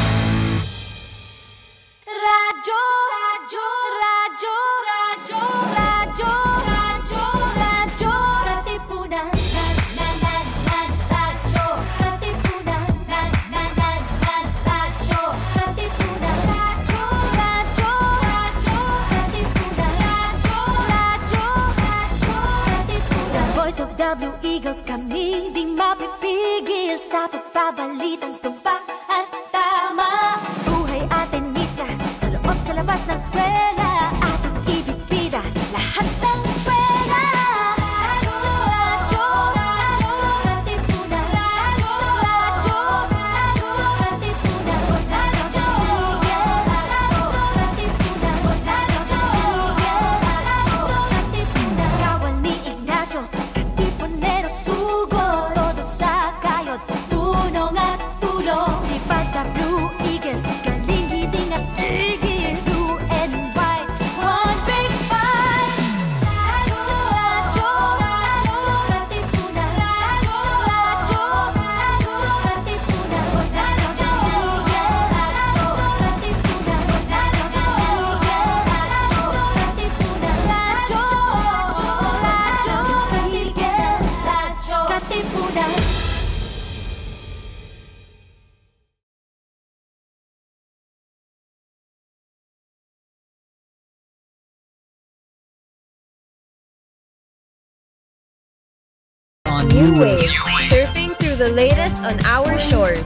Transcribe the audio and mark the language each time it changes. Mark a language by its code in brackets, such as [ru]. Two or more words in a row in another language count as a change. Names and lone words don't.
[tl] Radyo, radyo, radyo, radyo, radyo, radyo, radyo Katipunan. Radyo Katipunan. Radyo Katipunan. Radyo, radyo, radyo Katipunan. Radyo, radyo, radyo Katipunan. [en] Voice of the Blue Eagle, [tl] kami di mapipigil sa pagbabalitang tumpak at tama. Buhay at tenista, sa loob sa labas ng eskwela, ating ibibida lahat ng pwera. Radyo, radyo, radyo Katipunan. Radyo, radyo, radyo Katipunan. Radyo Miguel, radyo Katipunan. Radyo Miguel, radyo Katipunan. Kawal ni Ignacio, Katipunero sugod, todo sa kayod, tulong at tulong. Lipat na Blue Eagle, galing giting at tigil. [en] Blue and white, one big fight. [tl] Radyo, radyo, radyo Katipunan. Radyo, radyo, radyo Katipunan. Radyo Miguel, radyo Katipunan. Radyo Miguel, radyo Katipunan. Radyo, radyo, Miguel, radyo Katipunan. [en] On New Wave, surfing through the latest on our shores.